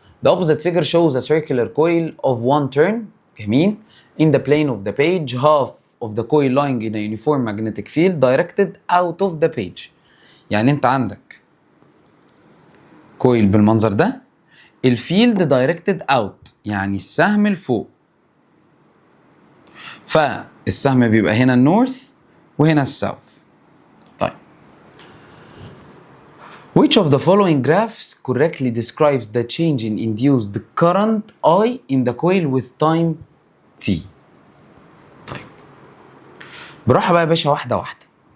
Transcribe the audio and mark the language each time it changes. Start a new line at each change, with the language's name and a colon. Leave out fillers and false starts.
English: The opposite figure shows a circular coil of one turn.
Arabic: جميل.
English: In the plane of the page, half of the coil lying in a uniform magnetic field directed out of the page.
Arabic: يعني انت عندك كويل بالمنظر ده، الفيلد دايركتد اوت يعني السهم لفوق، فالسهم بيبقى هنا النورث وهنا الساوث.
English: طيب which of the following graphs correctly describes the change in induced current I in the coil with time t؟
Arabic: طيب براحه بقى يا باشا، واحده واحده.